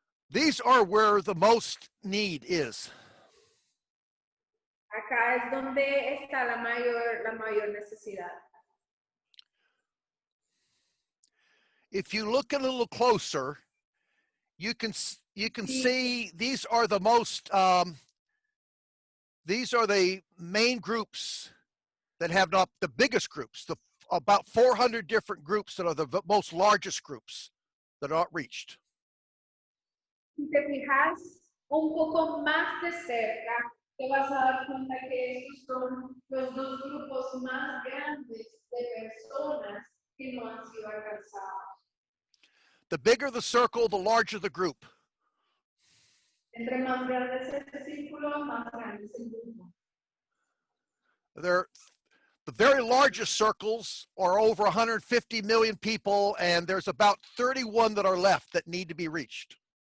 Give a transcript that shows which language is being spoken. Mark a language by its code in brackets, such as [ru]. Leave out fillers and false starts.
[en] These are where the most need is. [es] Acá es donde está la mayor necesidad. [en] If you look a little closer, you can see these are the most these are the main groups that have not the biggest groups, about 400 different groups that are the most largest groups that are not reached. [es] Si te fijas un poco más de cerca, te vas a dar cuenta que estos son los dos grupos más grandes de personas que no han sido alcanzados. [en] The bigger the circle, the larger the group. [es] Entre más grande es este círculo, más grande es el grupo. [en] The very largest circles are over 150 million people, and there's about 31 that are left that need to be reached.